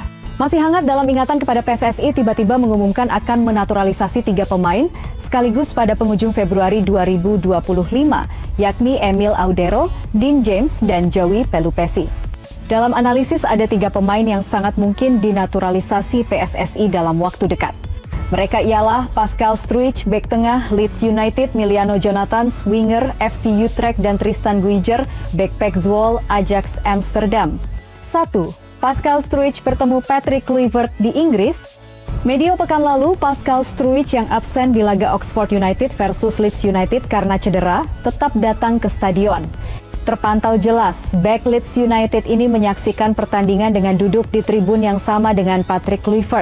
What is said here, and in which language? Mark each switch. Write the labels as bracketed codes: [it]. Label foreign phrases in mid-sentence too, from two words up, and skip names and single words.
[id] Masih hangat dalam ingatan kepada PSSI tiba-tiba mengumumkan akan menaturalisasi 3 pemain sekaligus pada penghujung Februari 2025, yakni Emil Audero, Dean James, dan Joey Pelupesi. Dalam analisis ada 3 pemain yang sangat mungkin dinaturalisasi PSSI dalam waktu dekat. Mereka ialah Pascal Struijk, bek tengah Leeds United, Miliano Jonathans, winger FC Utrecht, dan Tristan Guijer, bek Zwolle, Ajax Amsterdam. 1. Pascal Struijk bertemu Patrick Kluivert di Inggris. Medio pekan lalu, Pascal Struijk yang absen di laga Oxford United versus Leeds United karena cedera, tetap datang ke stadion. Terpantau jelas, bek Leeds United ini menyaksikan pertandingan dengan duduk di tribun yang sama dengan Patrick Kluivert.